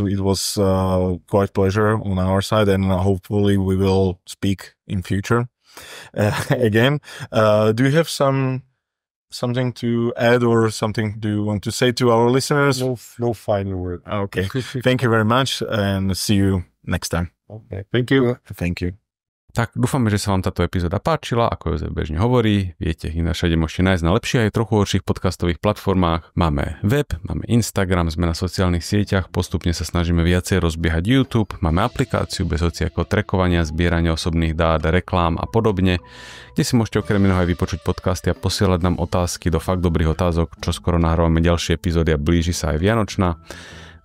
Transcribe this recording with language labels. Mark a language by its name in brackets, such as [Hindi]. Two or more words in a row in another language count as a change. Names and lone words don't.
[English] It was quite a pleasure on our side, and hopefully we will speak in future again. Do you have something to add or something do you want to say to our listeners? No final word. Okay, thank you very much and see you next time. Okay, thank you. Thank you. [Slovak] Tak dúfame, že sa vám táto epizóda páčila, ako Jozef bežne hovorí. Viete, ich všade môžete nájsť na lepších aj trochu horších podcastových platformách. Máme web, máme Instagram, sme na sociálnych sieťach, postupne sa snažíme viacej rozbiehať YouTube, máme aplikáciu bez hociakého trackovania, zbierania osobných dát, reklám a podobne, kde si môžete okrem iného aj vypočuť podcasty a posielať nám otázky do fakt dobrých otázok, čo skoro nahrávame ďalšie epizódy a blíži sa aj Vianočná.